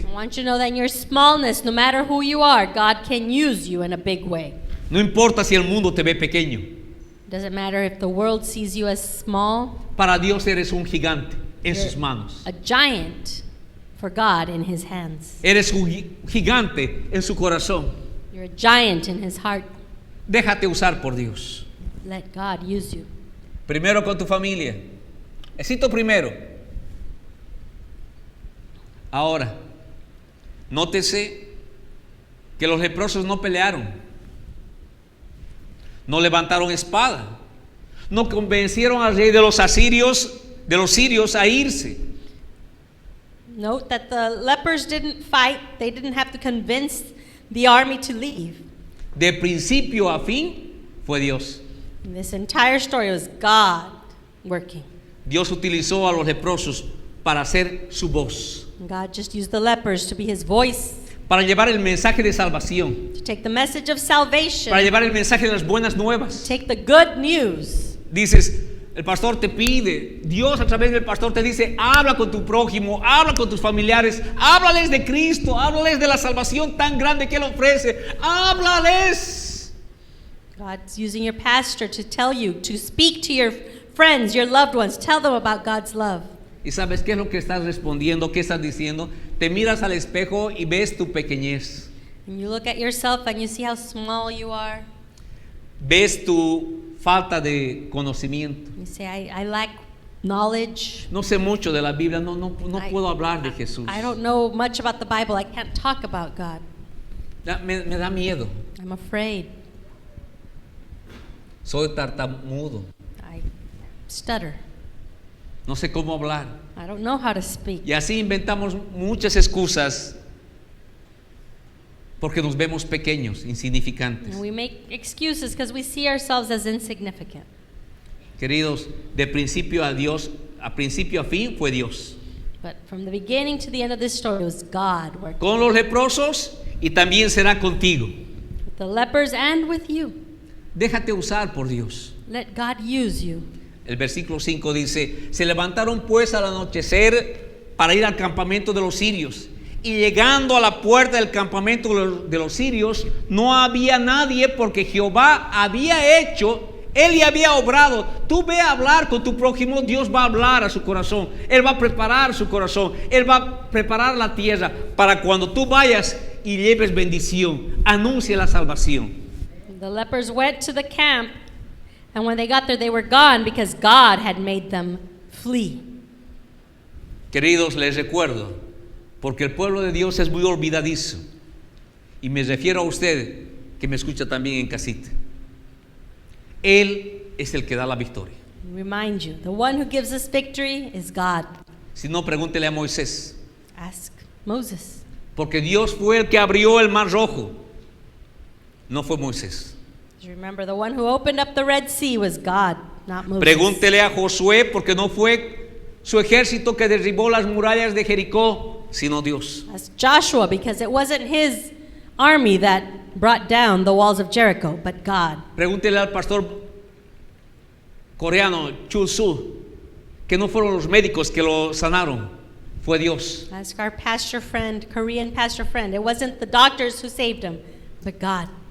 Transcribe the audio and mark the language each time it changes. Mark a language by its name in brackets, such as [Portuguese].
[English] I want you to know that in your smallness, no matter who you are, God can use you in a big way. [Spanish] No importa si el mundo te ve pequeño, [English] It doesn't matter if the world sees you as small, [Spanish] para Dios eres un gigante en sus manos. [English] a giant for God in his hands. [Spanish] Eres un gigante en su corazón. [English] You're a giant in his heart. [Spanish] Déjate usar por Dios. [English] Let God use you. [Spanish] Primero con tu familia. Éxito primero. Ahora, nótese que los leprosos no pelearon, no levantaron espada, no convencieron al rey de los sirios a irse. [English] Note that the lepers didn't fight. They didn't have to convince the army to leave. [Spanish] De principio a fin fue Dios. [English] In this entire story was God working. [Spanish] Dios utilizó a los leprosos para hacer su voz, [English] And God just used the lepers to be his voice, [Spanish] para llevar el mensaje de salvación, [English] to take the message of salvation, [Spanish] para llevar el mensaje de las buenas nuevas. [English] take the good news. [Spanish] Dices, el pastor te pide, Dios a través del pastor te dice, habla con tu prójimo, habla con tus familiares, háblales de Cristo, háblales de la salvación tan grande que Él ofrece, háblales. [English] God's using your pastor to tell you, to speak to your friends, your loved ones, tell them about God's love. [Spanish] ¿Y sabes qué es lo que estás respondiendo? ¿Qué estás diciendo? Te miras al espejo y ves tu pequeñez, [English] And you look at yourself and you see how small you are. [Spanish] ves tu falta de conocimiento. [English] You say, I lack knowledge. [Spanish] No sé mucho de la Biblia, no [English] I- [Spanish] puedo hablar de Jesús. [English] I don't know much about the Bible. I can't talk about God. [Spanish] Me da miedo, [English] I'm afraid. [Spanish] soy tartamudo, [English] I stutter. [Spanish] no sé cómo hablar. [English] I don't know how to speak. [Spanish] Y así inventamos muchas excusas porque nos vemos pequeños, insignificantes. [English] And we make excuses because we see ourselves as insignificant. [Spanish] Queridos, de principio a Dios, a principio a fin fue Dios. [English] But from the beginning to the end of this story, it was God working [Spanish] Con los leprosos y también será contigo. [English] with the lepers and with you. [Spanish] Déjate usar por Dios. [English] Let God use you. [Spanish] El versículo 5 dice, se levantaron pues al anochecer para ir al campamento de los sirios. Y llegando a la puerta del campamento de los sirios, no había nadie porque Jehová había hecho, Él le había obrado. Tú ve a hablar con tu prójimo, Dios va a hablar a su corazón. Él va a preparar su corazón. Él va a preparar la tierra para cuando tú vayas y lleves bendición. Anuncie la salvación. [English] The lepers went to the camp, and when they got there, they were gone because God had made them flee. [Spanish] Queridos, les recuerdo, porque el pueblo de Dios es muy olvidadizo. Y me refiero a usted que me escucha también en casita. Él es el que da la victoria. [English] Remind you, the one who gives us victory is God. [Spanish] Si no, pregúntele a Moisés. [English] Ask Moses. [Spanish] Porque Dios fue el que abrió el mar rojo. No fue Moisés. [English] Remember, the one who opened up the Red Sea was God, not Moses. [Spanish] Pregúntele a Josué, porque no fue su ejército que derribó las murallas de Jericó, sino Dios. [English] Ask Joshua, because it wasn't his army that brought down the walls of Jericho, but God. [Spanish] Pregúntele al pastor coreano Chul Su, que no fueron los médicos que lo sanaron, fue Dios. [English] Ask our pastor friend, Korean pastor friend. It wasn't the doctors who saved him, but God.